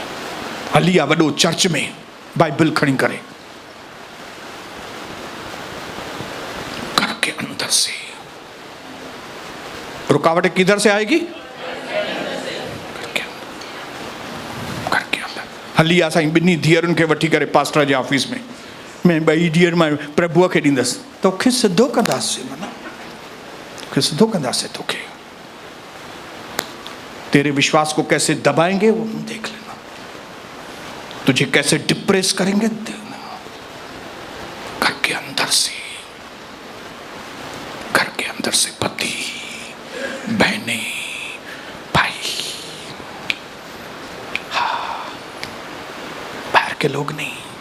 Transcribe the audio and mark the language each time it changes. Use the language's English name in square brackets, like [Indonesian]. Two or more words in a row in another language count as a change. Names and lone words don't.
[Sindhi] हलिया वडो चर्च में बाइबल खड़ी करे, [Hindi] घर के अंदर से। रुकावटें किधर से आएगी? घर के अंदर। [Sindhi] हलिया साईं बिन्नी धीअरुनि खे वठी करे पास्टर जे ऑफिस में, मैं ॿई धीअर मां प्रभुअ खे ॾींदसि, तोखे सिधो कंदासीं, माना तोखे सिधो कंदासीं। [Hindi] तोखे तेरे विश्वास को कैसे दबाएंगे वो हम देख लेना, तुझे कैसे डिप्रेस करेंगे देखना। घर के अंदर से, घर के अंदर से पति, बहनें, भाई, हाँ, बाहर के लोग नहीं।